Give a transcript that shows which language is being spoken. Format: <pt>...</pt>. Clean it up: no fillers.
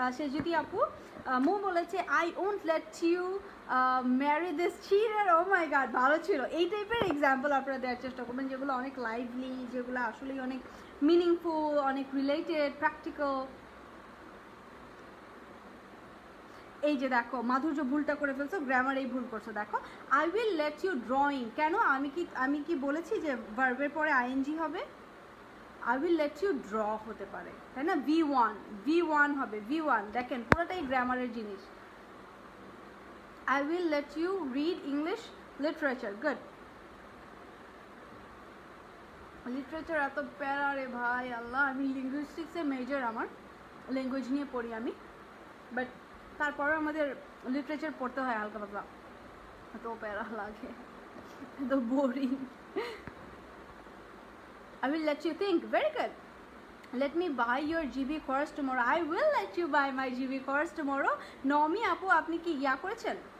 <en>Shejiti apu মো বলেছে I won't let you marry this cheater. Oh my god,</en> <bn>ভালো ছিল। এই টাইপের এক্সাম্পল আপনারা দেওয়ার চেষ্টা করবেন যেগুলো অনেক লাইভলি, যেগুলো আসলে অনেক মিনিংফুল, অনেক রিলেটেড, প্র্যাকটিক্যাল। এই যে দেখো মাধুর্য ভুলটা করে ফেলছো, গ্রামার এই ভুল করছো। দেখো</bn> <en>I will let you drawing,</en> <bn>কেন আমি কি বলেছি যে ভার্বের পরে ing হবে?</bn> <en>I will let you draw</en> <bn>হতে পারে, তাই না। V1 হবে, V1 দেখেন পুরোটাই গ্রামারের জিনিস।</bn> <en>I will let you read English literature. Good.</en> <bn>Literature এত প্যারা রে ভাই, আল্লাহ। আমি লিঙ্গুইস্টিক্সে মেজর, আমার ল্যাঙ্গুয়েজ নিয়ে পড়ি আমি, বাট তারপরে আমাদের লিটারেচার পড়তে হয় হালকা পাতলা, এত প্যারা লাগে, এত boring.</bn> <en>I will let you think. Very good. Let me buy your GB course tomorrow. I will let you buy my GB course tomorrow.</en> <bn>Nomi apu apni ki ইয়া করেছেন?</bn>